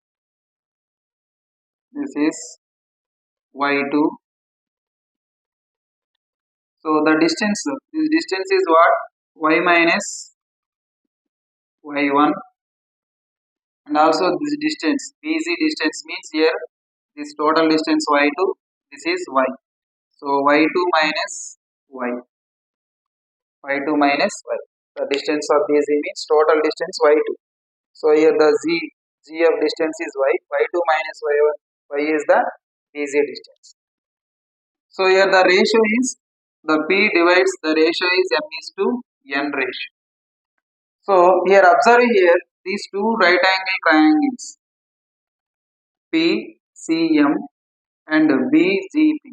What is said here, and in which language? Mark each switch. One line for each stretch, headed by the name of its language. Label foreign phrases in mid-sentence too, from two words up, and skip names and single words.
English: This is y2. So the distance, this distance is what? Y minus y1, and also this distance BC distance means here this total distance y2, this is y. So y2 minus y, y2 minus y. The distance of BC means total distance y2. So here the g of distance is y, y2 minus y1, y is the BC distance. So here the ratio is, the P divides, the ratio is m is to n ratio. So here observe here these two right angle triangles PCM and BGP.